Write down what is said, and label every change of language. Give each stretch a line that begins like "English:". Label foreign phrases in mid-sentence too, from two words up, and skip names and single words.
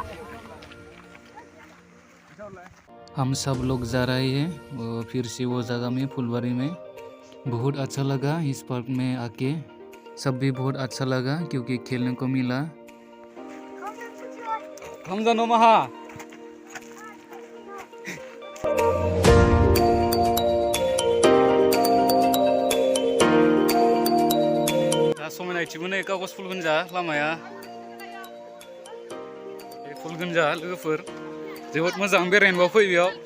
Hindi: हम सब लोग जा रहे हैं फिर से वो जगह में फुलवारी में। बहुत अच्छा लगा इस पार्क में आके, सब भी बहुत अच्छा लगा क्योंकि खेलने को मिला।
Bodo: हमजानो माहा समायनायथिबो नै कागज फुल गोनजा लामाया फुल गोनजा लोगोफोर जोबोद मोजां बेरायनोबा फै बेयाव